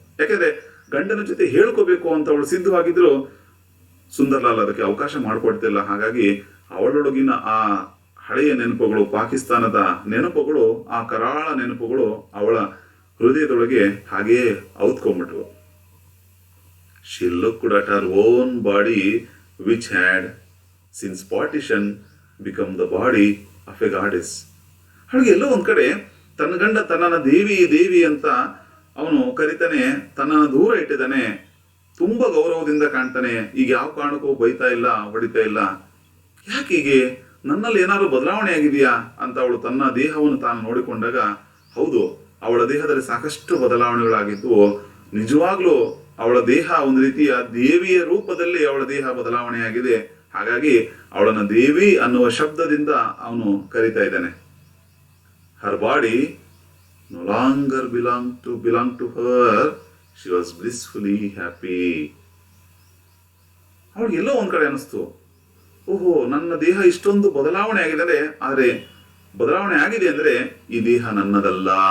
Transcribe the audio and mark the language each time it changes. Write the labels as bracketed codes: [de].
[kn] ಯಾಕಂದ್ರೆ ಗಂಡನ ಜೊತೆ ಹೇಳ್ಕೋಬೇಕು ಅಂತ ಅವಳು ಸಿದ್ಧವಾಗಿದ್ರು, ಸುಂದರ್ಲಾಲ್ ಅದಕ್ಕೆ ಅವಕಾಶ ಮಾಡಿಕೊಡ್ತಿಲ್ಲ. ಹಾಗಾಗಿ ಅವಳೊಳಗಿನ ಆ ಹಳೆಯ ನೆನಪುಗಳು, ಪಾಕಿಸ್ತಾನದ ನೆನಪುಗಳು, ಆ ಕರಾಳ ನೆನಪುಗಳು ಅವಳ ಹೃದಯದೊಳಗೆ ಹಾಗೆಯೇ ಔತ್ಕೊಂಡ್ಬಿಟ್ವು. [en] She looked at her own body which had since partition become the body of a goddess. [kn] ಅವಳಿಗೆ ಎಲ್ಲೋ ಒಂದ್ ಕಡೆ ತನ್ನ ಗಂಡ ತನ್ನನ್ನ ದೇವಿ ದೇವಿ ಅಂತ ಅವನು ಕರಿತಾನೆ, ತನ್ನನ್ನು ದೂರ ಇಟ್ಟಿದ್ದಾನೆ, ತುಂಬಾ ಗೌರವದಿಂದ ಕಾಣ್ತಾನೆ. ಈಗ ಯಾವ ಕಾರಣಕ್ಕೂ ಬೈತಾ ಇಲ್ಲ, ಹೊಡಿತಾ ಇಲ್ಲ. ಯಾಕೀಗೆ, ನನ್ನಲ್ಲಿ ಏನಾದ್ರು ಬದಲಾವಣೆ ಆಗಿದೆಯಾ ಅಂತ ಅವಳು ತನ್ನ ದೇಹವನ್ನು ತಾನು ನೋಡಿಕೊಂಡಾಗ, ಹೌದು, ಅವಳ ದೇಹದಲ್ಲಿ ಸಾಕಷ್ಟು ಬದಲಾವಣೆಗಳಾಗಿದ್ದು. ನಿಜವಾಗ್ಲೂ ಅವಳ ದೇಹ ಒಂದು ರೀತಿಯ ದೇವಿಯ ರೂಪದಲ್ಲಿ ಅವಳ ದೇಹ ಬದಲಾವಣೆಯಾಗಿದೆ. ಹಾಗಾಗಿ ಅವಳನ್ನ ದೇವಿ ಅನ್ನುವ ಶಬ್ದದಿಂದ ಅವನು ಕರಿತಾ ಇದ್ದಾನೆ. [en] Her body no longer belong to her. She was blissfully happy. [kn] ಅವಳಿಗೆ ಎಲ್ಲೋ ಒಂದ್ ಕಡೆ ಅನಿಸ್ತು, ಓಹೋ, ನನ್ನ ದೇಹ ಇಷ್ಟೊಂದು ಬದಲಾವಣೆ ಆಗಿದೆ, ಆದ್ರೆ ಬದಲಾವಣೆ ಆಗಿದೆ ಅಂದ್ರೆ ಈ ದೇಹ ನನ್ನದಲ್ಲ.